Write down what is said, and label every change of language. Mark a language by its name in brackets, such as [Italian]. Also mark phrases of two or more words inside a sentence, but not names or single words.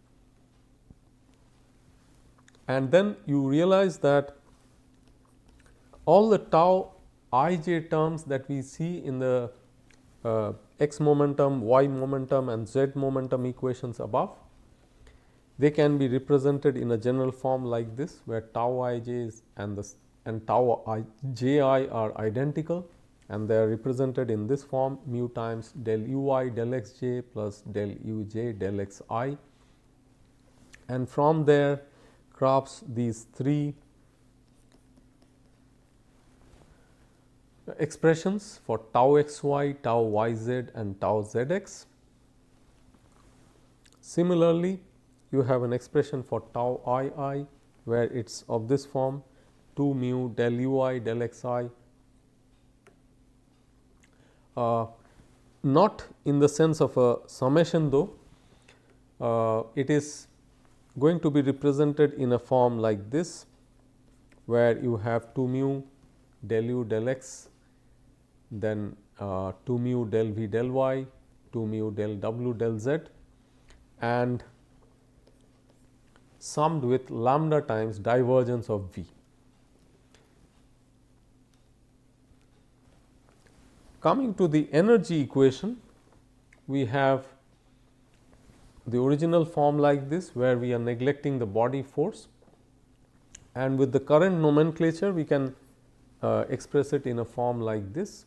[English] And then you realize that all the tau ij terms that we see in the x momentum, y momentum and z momentum equations above, they can be represented in a general form like this, where tau ij and tau ji are identical, and they are represented in this form: mu times del ui del xj plus del uj del xi, and from there graphs these three expressions for tau xy, tau yz and tau zx. Similarly, you have an expression for tau ii, where it is of this form: 2 mu del ui del xi, not in the sense of a summation though. It is going to be represented in a form like this, where you have 2 mu del u del x, then 2 mu del v del y, 2 mu del w del z, and summed with lambda times divergence of v. Coming to the energy equation, we have the original form like this, where we are neglecting the body force, and with the current nomenclature we can express it in a form like this.